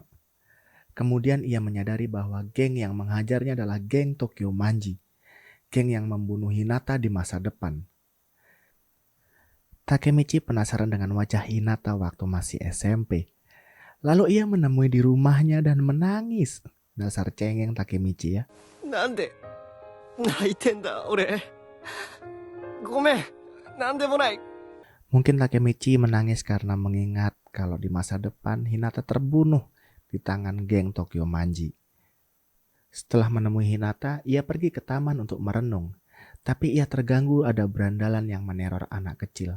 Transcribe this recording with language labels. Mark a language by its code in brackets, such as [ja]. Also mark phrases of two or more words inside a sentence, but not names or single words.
[id] Kemudian ia menyadari bahwa geng yang menghajarnya adalah geng Tokyo Manji. Geng yang membunuh Hinata di masa depan. Takemichi penasaran dengan wajah Hinata waktu masih SMP. Lalu ia menemui di rumahnya dan menangis. Dasar cengeng Takemichi ya. [ja] なんで泣いてんだ俺。ごめん。なんでもない。 [id] Mungkin Takemichi menangis karena mengingat kalau di masa depan Hinata terbunuh di tangan geng Tokyo Manji. Setelah menemui Hinata, ia pergi ke taman untuk merenung. Tapi ia terganggu ada berandalan yang meneror anak kecil.